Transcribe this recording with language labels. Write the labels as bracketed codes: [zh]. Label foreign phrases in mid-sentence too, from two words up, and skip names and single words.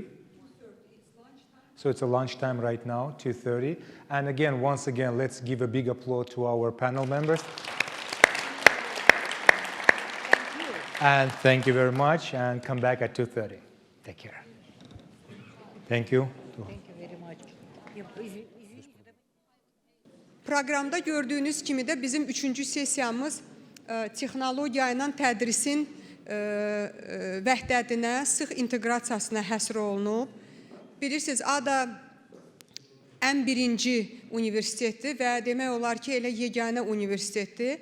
[en] So it's a lunchtime right now, 2:30. And again, once again, let's give a big applause to our panel members. And thank you very much, and come back at 2:30. Take care. Thank you. Thank you very much. [az] Proqramda gördüyünüz kimi də bizim 3-cü sessiyamız texnologiya ilə tədrisin vəhdətinə, sıx inteqrasiyasına həsr olunub. Bilirsiniz, ADA ən birinci universitetdir və demək olar ki, elə yeganə universitetdir.